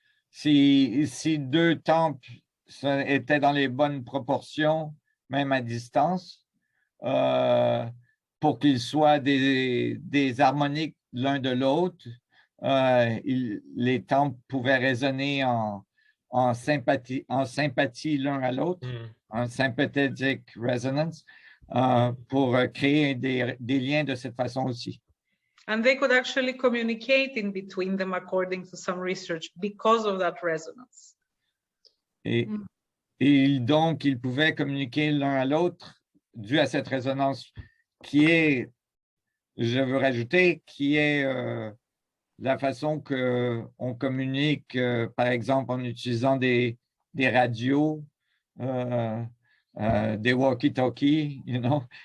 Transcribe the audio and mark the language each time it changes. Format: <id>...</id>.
<fr>Si deux temples étaient dans les bonnes proportions, même à distance, pour qu'ils soient des harmoniques l'un de l'autre, les temples pouvaient résonner en sympathie l'un à l'autre, en</fr> <en>sympathetic resonance,</en> <fr>pour créer des liens de cette façon aussi.</fr> <en>And they could actually communicate in between them according to some research because of that resonance.</en> <fr>Et donc, ils pouvaient communiquer l'un à l'autre dû à cette résonance qui est, je veux rajouter, qui est la façon qu'on communique, par exemple, en utilisant des radios, des walkie-talkies,</fr> <en>you know.</en>